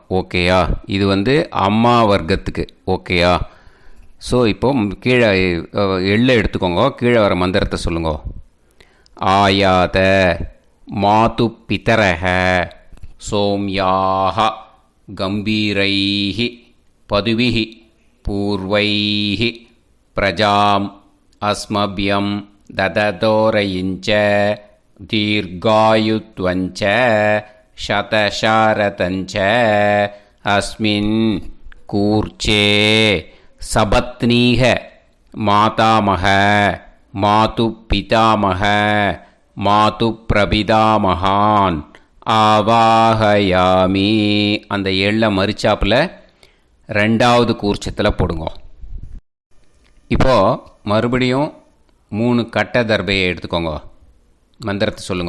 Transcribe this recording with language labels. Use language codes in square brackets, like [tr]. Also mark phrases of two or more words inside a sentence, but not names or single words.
[ta] ஓகேயா? இது அம்மா வர்க்கத்துக்கு. ஓகேயா? ஸோ இப்போது கீழே எள்ளை எடுத்துக்கோங்க. கீழே வர மந்திரத்தை சொல்லுங்க. [sa] आयात मातु पितरः सोम्याक गम्भीरैः पदुभिः पूर्वैः प्रजाम् अस्मभ्यं ददतोरयिञ्च दीर्घायुत्वञ्च शतशारतञ्च अस्मिन् कूर्चे सपत्नीः मातामह मातुपितामह मातुःप्रपितामहान् आवाहयामि. [ta] அந்த எள்ள மரிச்சாப்பில் ரெண்டாவது கூர்ச்சத்தில் போடுங்க. இப்போது மறுபடியும் 3 கட்ட தர்பையை எடுத்துக்கோங்க. மந்திரத்தை சொல்லுங்க.